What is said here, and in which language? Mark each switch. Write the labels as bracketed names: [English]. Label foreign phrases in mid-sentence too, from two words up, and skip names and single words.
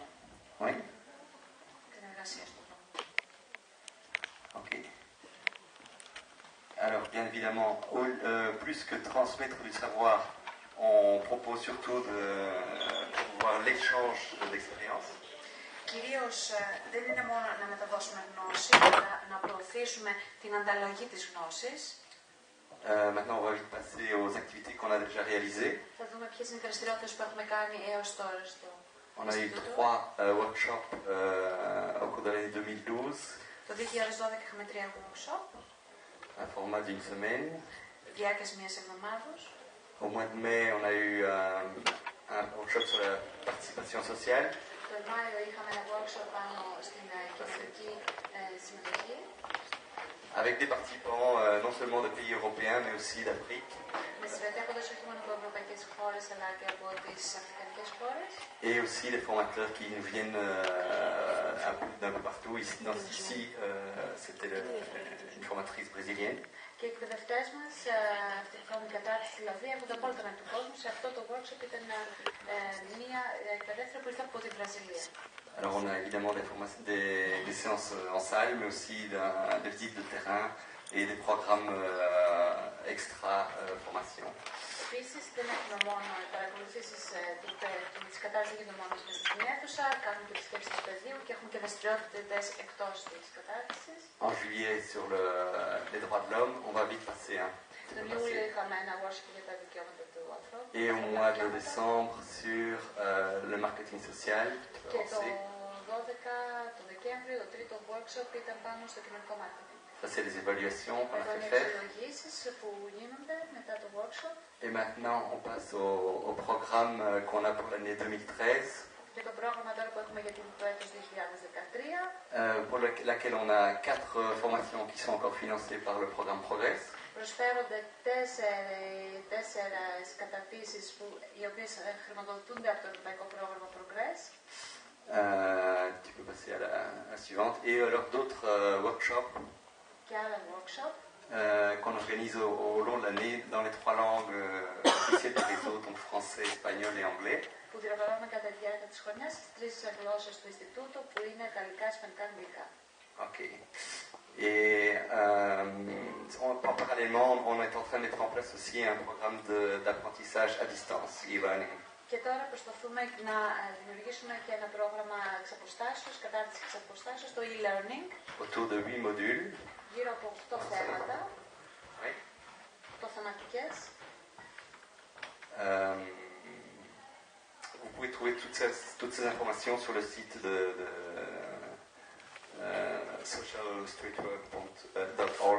[French] Oui. [Greek] Την εργασία στον δρόμο. [French] Ok. Alors, bien évidemment, plus que transmettre du savoir, on propose surtout de promouvoir l'échange d'expériences. [Greek] Κυρίως δεν είναι μόνο να μεταδώσουμε γνώση, αλλά να προωθήσουμε την ανταλλαγή της γνώσης. [French] Maintenant, on va vite passer aux activités qu'on a déjà réalisées. [Greek] Θα δούμε ποιες είναι οι δραστηριότητες που έχουμε κάνει έως τώρα στο [French] On a eu 3 workshops au cours de l'année 2012. [Greek] Το 2012 είχαμε 3 workshops. [French] Un format d'une semaine. [Greek] Διάρκειας μιας εβδομάδος. [French] Au mois de mai, on a eu un workshop sur la participation sociale. Avec des participants non seulement de pays européens, mais aussi d'Afrique. Et aussi des formateurs qui nous viennent d'un peu partout. Ici, c'était une formatrice brésilienne. [Greek] Και οι εκπαιδευτές μας, αυτή τη φορά την κατάρτιση δηλαδή, έρχονται από όλο τον του κόσμου. Σε αυτό το workshop ήταν μια εκπαιδεύτρια που ήρθε από τη Βραζιλία. [French] Alors on a évidemment des séances en salle, mais aussi des visites de terrain et des programmes extra formation. [Greek] Επίσης δεν έχουμε μόνο παρακολουθήσεις της κατάρτισης δεν γίνονται μόνο στην αίθουσα, κάνουμε και τις σκέψεις του πεδίου και έχουμε και δραστηριότητες εκτός της κατάρτισης. [French] En juillet sur les droits de l'homme, on va vite passer. [Greek] Τον Ιούλιο είχαμε ένα workshop για τα δικαιώματα του ανθρώπου. [French] Et au mois de décembre sur le marketing social. [Greek] Και το 12 το Δεκέμβριο, το τρίτο workshop ήταν πάνω στο κοινωνικό marketing. [French] Ça, c'est les évaluations qu'on a fait faire. Et maintenant, on passe au programme qu'on a pour l'année 2013. Pour laquelle on a 4 formations qui sont encore financées par le programme Progress. [Greek] Προσφέρονται 4 καταρτήσεις οι οποίες χρηματοδοτούνται από το Ευρωπαϊκό Πρόγραμμα Progress. [French] Tu peux passer à la suivante. Et alors d'autres workshops qu'on organise au long de l'année dans les 3 langues officielles du réseau, donc français, espagnol et anglais. [Greek] Που διοργανώνουμε κατά τη διάρκεια της χρονιάς στις 3 γλώσσες του Ινστιτούτου που είναι γαλλικά, ισπανικά, αγγλικά. [French] Ok. Et parallèlement, on est en train de mettre en place aussi un programme d'apprentissage à distance, e-learning. [Greek] Και τώρα προσπαθούμε να δημιουργήσουμε και ένα πρόγραμμα εξαποστάσεως, κατάρτιση εξαποστάσεως, το e-learning. [French] Autour de 8 modules. [Greek] Γύρω από 8 θέματα. [French] Oui. [Greek] 8 θεματικές. [French] Vous pouvez trouver toutes ces informations sur le site de socialstreetwork.org.